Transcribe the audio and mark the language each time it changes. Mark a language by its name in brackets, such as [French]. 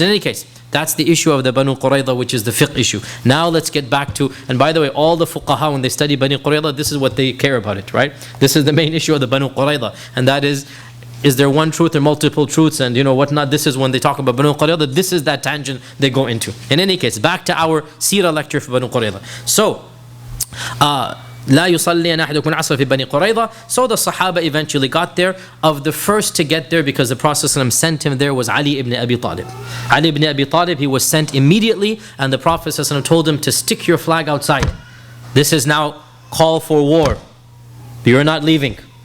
[English] In any case, that's the issue of the Banu Quraydha, which is the fiqh issue. Now let's get back to, and by the way, all the fuqaha, when they study Banu Quraydha, this is what they care about it, right? This is the main issue of the Banu Quraydha, and that is there one truth or multiple truths, and whatnot. This is when they talk about Banu Quraydha, this is that tangent they go into. In any case, back to our Seerah lecture for Banu Quraydha. [Arabic] So, لا يصلي أحدكم العصر في بني قريظة. [English] So the Sahaba eventually got there. Of the first to get there, because the Prophet ﷺ sent him there, was Ali ibn Abi Talib. Ali ibn Abi Talib, he was sent immediately, and the Prophet ﷺ told him to stick your flag outside. This is now call for war. You're not leaving.